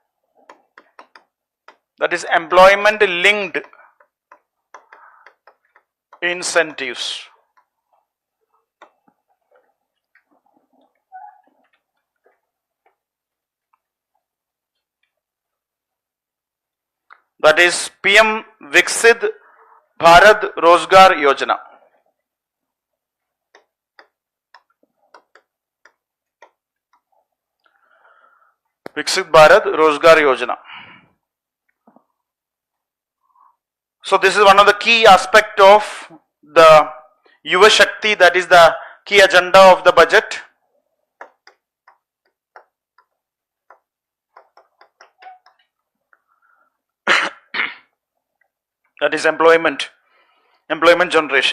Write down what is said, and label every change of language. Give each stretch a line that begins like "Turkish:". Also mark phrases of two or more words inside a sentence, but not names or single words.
English: That is employment linked incentives. That is PM Viksit Bharat Rozgar Yojana. Viksit Bharat Rozgar Yojana. So this is one of the key aspect of the Yuva Shakti, that is the key agenda of the budget. That is employment generation.